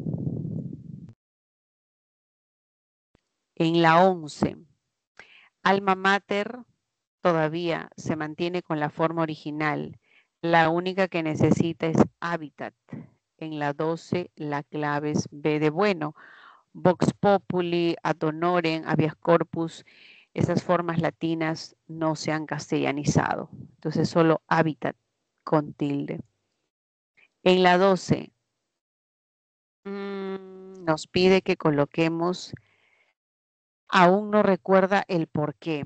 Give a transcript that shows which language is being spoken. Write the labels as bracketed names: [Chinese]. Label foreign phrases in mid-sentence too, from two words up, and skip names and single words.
[Spanish] En la 11, [Latin] alma mater [Spanish] todavía se mantiene con la forma original. La única que necesita es hábitat. En la 12, la clave es B de bueno. [Latin] Vox populi, ad honorem, habeas corpus, [Spanish] esas formas latinas no se han castellanizado. Entonces solo hábitat con tilde. En la 12, nos pide que coloquemos, aún no recuerda el por qué.